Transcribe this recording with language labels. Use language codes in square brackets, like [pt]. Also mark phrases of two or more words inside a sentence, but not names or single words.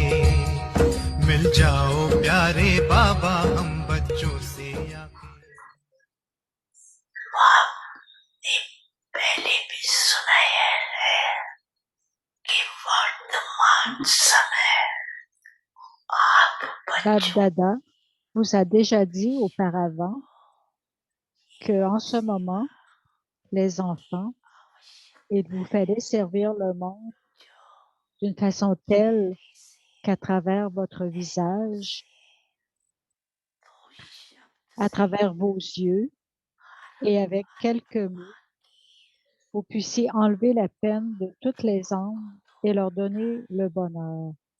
[hi] मिल जाओ प्यारे बाबा हम बच्चों से आके। पहले भी सुनाया है कि वर्तमान समय आप [fr] Bab Dada vous a déjà dit auparavant que en ce moment, les enfants, il vous fallait servir le monde d'une façon telle qu'à travers votre visage, à travers vos yeux et avec quelques mots, vous puissiez enlever la peine de toutes les âmes et leur donner le bonheur.